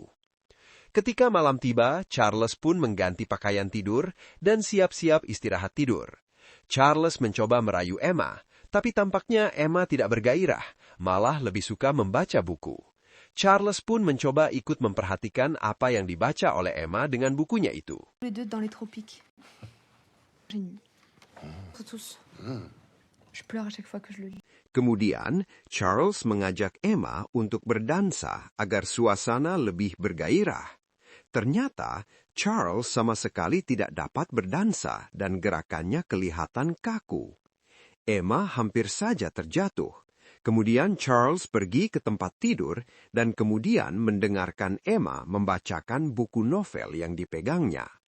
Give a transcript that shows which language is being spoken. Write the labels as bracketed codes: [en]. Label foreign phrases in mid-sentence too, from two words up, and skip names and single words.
[id] Ketika malam tiba, Charles pun mengganti pakaian tidur dan siap-siap istirahat tidur. Charles mencoba merayu Emma, tapi tampaknya Emma tidak bergairah, malah lebih suka membaca buku. Charles pun mencoba ikut memperhatikan apa yang dibaca oleh Emma dengan bukunya itu. [fr] Les deux dans les tropiques. Génie. Pour tous. Je pleure à chaque fois que je le lis. [id] Kemudian, Charles mengajak Emma untuk berdansa agar suasana lebih bergairah. Ternyata, Charles sama sekali tidak dapat berdansa dan gerakannya kelihatan kaku. Emma hampir saja terjatuh. Kemudian Charles pergi ke tempat tidur dan kemudian mendengarkan Emma membacakan buku novel yang dipegangnya.